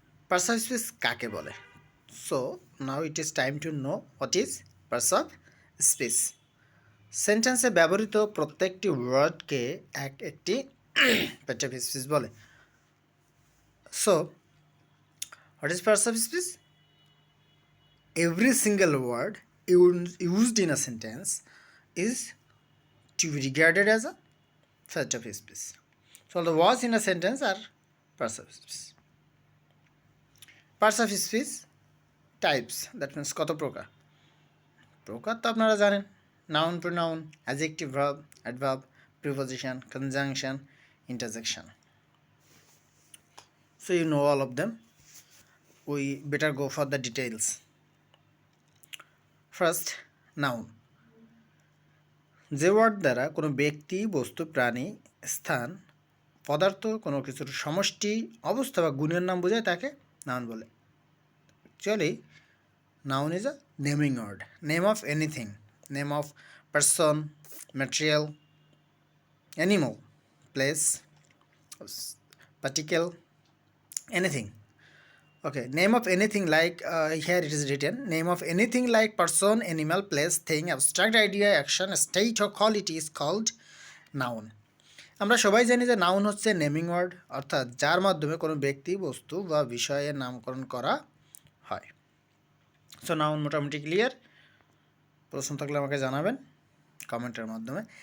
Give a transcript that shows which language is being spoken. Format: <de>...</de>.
<en>parts of speech</en> <bn>কাকে বলে</bn> <en>so now it is time to know what is parts of speech</en> <bn>সেন্টেন্সে ব্যবহৃত প্রত্যেকটি ওয়ার্ডকে একটি পার্টস অফ স্পিচ বলে</bn> <en>So what is parts of speech every single word used in a sentence is to be regarded as a part of speech. So all the words in a sentence are parts of speech. Parts of speech types, that means</en> <bn>কত প্রকার প্রকার তো আপনারা জানেন</bn> <en>noun pronoun adjective verb adverb preposition conjunction interjection. So you know all of them. We better go for the details.</en> <bn>First noun যে word দ্বারা কোনো ব্যক্তি বস্তু প্রাণী স্থান পদার্থ কোনো কিছুর সমষ্টি অবস্থা বা গুণের নাম বোঝায় তাকে নাউন বলে</bn> <en>Actually noun is a naming word name of anything name of person material animal place particle anything. Okay, name of anything like here it is written name of anything like person, animal, place, thing, abstract idea, action, state or quality is called noun.</en> <bn>আমরা সবাই জানি যে noun হচ্ছে naming word অর্থাৎ যার মাধ্যমে কোনো ব্যক্তি বস্তু বা বিষয়ের নামকরণ করা হয়. সো নাউন মোটামুটি ক্লিয়ার. প্রশ্ন থাকলে আমাকে জানাবেন কমেন্টের মাধ্যমে.</bn>